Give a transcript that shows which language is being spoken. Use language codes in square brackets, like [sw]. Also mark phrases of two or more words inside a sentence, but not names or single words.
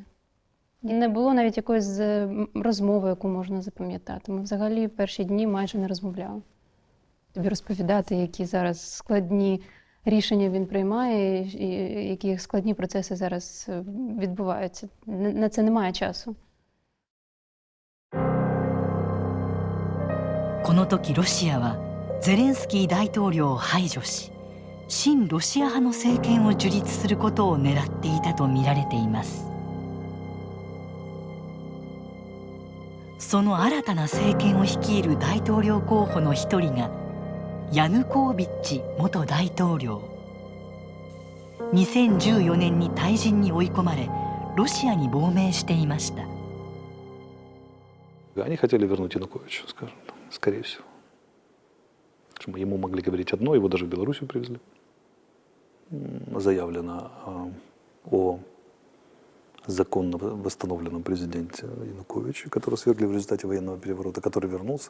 [uk] І не було навіть якоїсь розмови, яку можна запам'ятати. Ми взагалі перші дні майже не розмовляли. Тобі розповідати, які зараз складні рішення він приймає, і які складні процеси зараз відбуваються. На це немає часу. [ja] この時ロシアはゼレンスキー大統領を排除し、親ロシア派の政権を樹立することを狙っていたと見られています。その新たな政権を率いる大統領候補の一人がヤヌコービッチ元大統領。2014年に退陣に追い込まれ、ロシアに亡命していました。 [ru] Они хотели вернуть Януковича, скажем так, скорее всего. Ему могли говорить одно, его даже в Белоруссию привезли. Заявлено о законно восстановленном президенте Януковиче, которого свергли в результате военного переворота, который вернулся.